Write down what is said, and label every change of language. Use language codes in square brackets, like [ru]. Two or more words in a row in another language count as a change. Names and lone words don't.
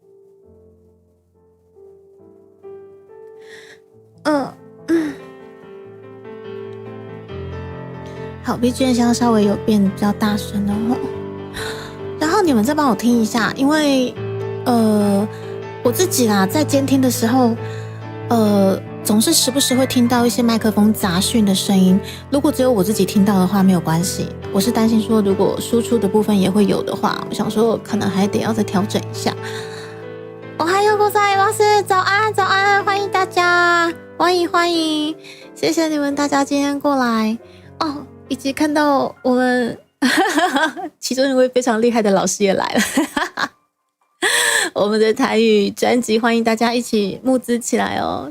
[zh] 好， BGM 现在稍微有变比较大声了然后你们再帮我听一下，因为我自己啦，在监听的时候总是时不时会听到一些麦克风杂讯的声音，如果只有我自己听到的话没有关系，我是担心说如果输出的部分也会有的话，我想说可能还得要再调整一下。 [ja] おはようございます， [zh] 早安早安，欢迎大家，欢迎，谢谢你们大家今天过来以及看到我们其中一位非常厉害的老师也来了我们的台语专辑，欢迎大家一起募资起来哦。